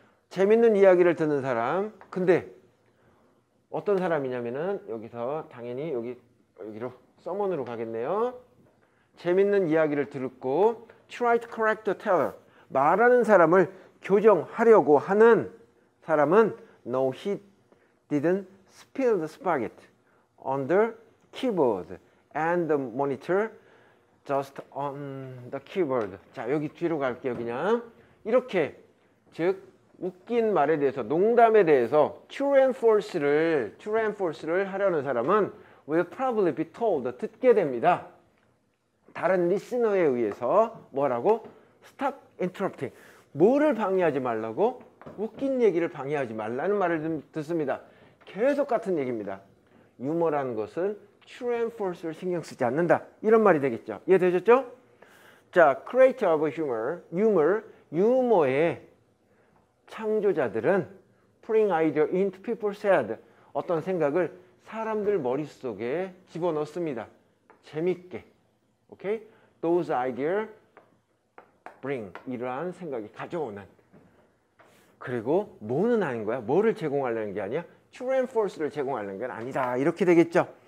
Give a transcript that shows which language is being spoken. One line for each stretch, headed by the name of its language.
Korean: 재밌는 이야기를 듣는 사람. 근데 어떤 사람이냐면은 여기서 당연히 여기로 someone으로 가겠네요. 재밌는 이야기를 듣고
English: try to correct the teller.
Korean: 말하는 사람을 교정하려고 하는 사람은
English: no, he didn't spill the spaghetti on the keyboard and the monitor just on the keyboard.
Korean: 자, 여기 뒤로 갈게요. 그냥 이렇게 즉 웃긴 말에 대해서 농담에 대해서
English: true and false
Korean: 를 하려는 사람은
English: will probably be told
Korean: 듣게 됩니다. 다른 리스너에 의해서 뭐라고?
English: Stop interrupting.
Korean: 뭐를 방해하지 말라고? 웃긴 얘기를 방해하지 말라는 말을 듣습니다. 계속 같은 얘기입니다. 유머라는 것은 true and false를 신경 쓰지 않는다. 이런 말이 되겠죠. 이해되셨죠?
English: 자, creator of humor,
Korean: 유머의 창조자들은
English: putting idea into people's head.
Korean: 어떤 생각을 사람들 머릿속에 집어넣습니다. 재밌게. 오케이?
English: Those ideas bring.
Korean: 이러한 생각이 가져오는. 그리고 뭐는 아닌 거야? 뭐를 제공하려는 게 아니야?
English: True and false
Korean: 를 제공하려는 건 아니다. 이렇게 되겠죠.